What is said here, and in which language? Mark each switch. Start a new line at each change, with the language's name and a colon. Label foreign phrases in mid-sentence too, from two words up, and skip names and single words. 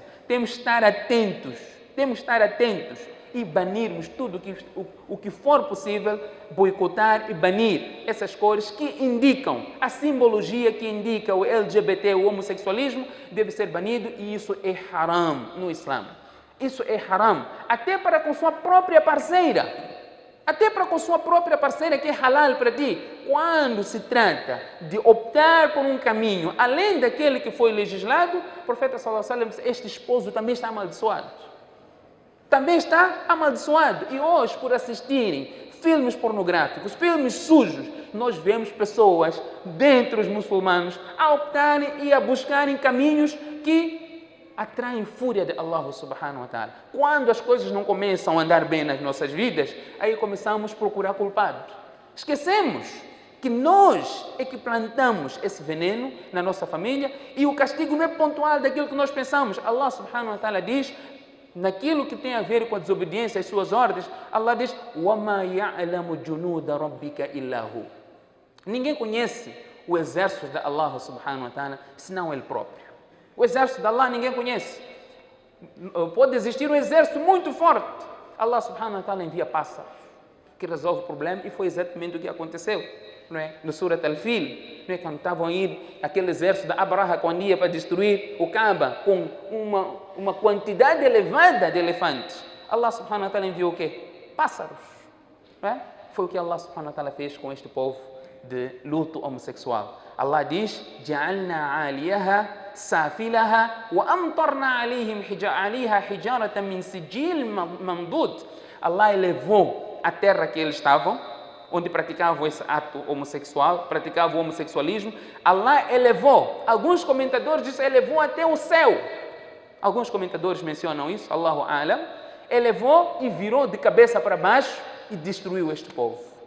Portuguese: Temos que estar atentos, e banirmos tudo o que for possível, boicotar e banir essas cores que indicam, a simbologia que indica o LGBT, o homossexualismo, deve ser banido, e isso é haram no Islã. Isso é haram, até para com sua própria parceira. Até para com sua própria parceira, que é halal para ti. Quando se trata de optar por um caminho além daquele que foi legislado, o profeta
Arabic: صلى الله عليه وسلم
Portuguese: disse: este esposo também está amaldiçoado. Também está amaldiçoado. E hoje, por assistirem filmes pornográficos, filmes sujos, nós vemos pessoas, dentre os muçulmanos, a optarem e a buscarem caminhos que atraem fúria de
Arabic: الله سبحانه وتعالى.
Portuguese: Quando as coisas não começam a andar bem nas nossas vidas, aí começamos a procurar culpados. Esquecemos que nós é que plantamos esse veneno na nossa família, e o castigo não é pontual daquilo que nós pensamos.
Arabic: الله سبحانه وتعالى
Portuguese: diz, naquilo que tem a ver com a desobediência às suas ordens, Allah diz:
Arabic: وَمَا يَعْلَمُ جُنُودَ رَبِّكَ إِلَّا هُ.
Portuguese: Ninguém conhece o exército de
Arabic: الله سبحانه وتعالى
Portuguese: senão Ele próprio. O exército de Allah ninguém conhece. Pode existir um exército muito forte.
Arabic: الله سبحانه وتعالى
Portuguese: envia pássaros que resolve o problema, e foi exatamente o que aconteceu. Não é? No
Arabic: سورة الفيل,
Portuguese: não é? Quando estavam a ir aquele exército da Abraha, quando ia para destruir o Kaaba com uma quantidade elevada de elefantes,
Arabic: الله سبحانه وتعالى
Portuguese: enviou o quê? Pássaros. Não é? Foi o que
Arabic: الله سبحانه وتعالى
Portuguese: fez com este povo de luto homossexual. Allah diz:
Arabic: جَعَلْنَا عَالِيَهَا سَافِلَهَا وَأَمْطَرْنَا عَليها حِجَارَةً مِنْ سِجِّيلٍ مَنْضُودٍ.
Portuguese: Allah elevou a terra que eles estavam, onde praticavam esse ato homossexual, praticavam o homossexualismo. Allah elevou, alguns comentadores dizem, elevou até o céu. Alguns comentadores mencionam isso,
Arabic: الله أعلم.
Portuguese: Elevou e virou de cabeça para baixo e destruiu este povo.